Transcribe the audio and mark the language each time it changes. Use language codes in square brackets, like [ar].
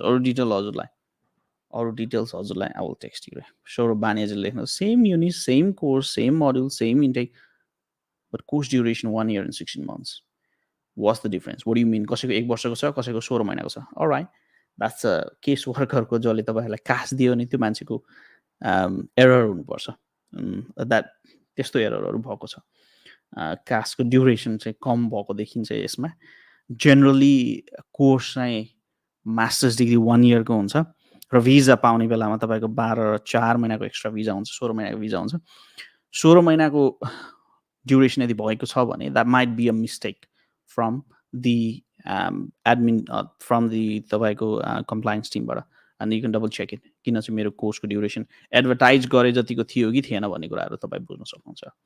[en] Or details [ne] हजुरलाई [en] I will text you. Sure, [ne] Banyaji lekhuncha. [en] Same uni, same course, same module, same intake, but course duration 1 year and 16 months. What's the difference? What do you mean? [ne] कसैको 1 वर्षको छ, कसैको 16 महिनाको छ. [en] All right, that's a case worker [ne] को जसले तपाईहरुलाई कास दियो नि त्यो मान्छेको एरर हुनुपर्छ. द्याट त्यस्तो एररहरु भएको छ. कासको ड्युरेसन चाहिँ कम भएको देखिन्छ यसमा. जनरली कोर्स चाहिँ मास्टर्स डिग्री 1 इयरको हुन्छ र भिजा पाउने बेलामा तपाईको 12 र 4 महिनाको एक्स्ट्रा भिजा हुन्छ, 16 महिनाको भिजा हुन्छ. 16 महिनाको ड्युरेसन यदि भएको छ भने [en] that might be a mistake from the admin, from the compliance team बाट, and you can double check it. [ne] किन चाहिँ मेरो कोर्सको ड्युरेसन एडभर्टाइज गरे जतिको थियो कि थिएन भन्ने कुराहरु तपाई बुझ्न सक्नुहुन्छ.